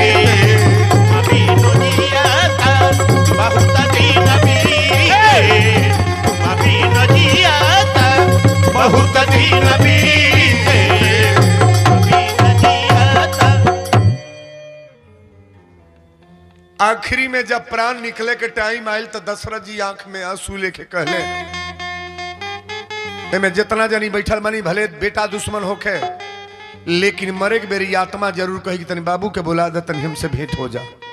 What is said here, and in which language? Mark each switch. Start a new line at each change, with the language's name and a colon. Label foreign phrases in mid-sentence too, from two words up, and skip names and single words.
Awadhi: तुम बिन जियत बहुत दिन बीते। तुम बिन जियत बहुत दिन बीते। बिन जियत।
Bhojpuri: आखिरी में जब प्राण निकले के टाइम आयल तो दशरथ जी आंख में आंसू लेके कहले, में जितना जनी बैठल बनी भले बेटा दुश्मन होके, लेकिन मरे के बेरी आत्मा जरूर कही कि तनी बाबू के बुला दे, तनी हमसे भेंट हो जा।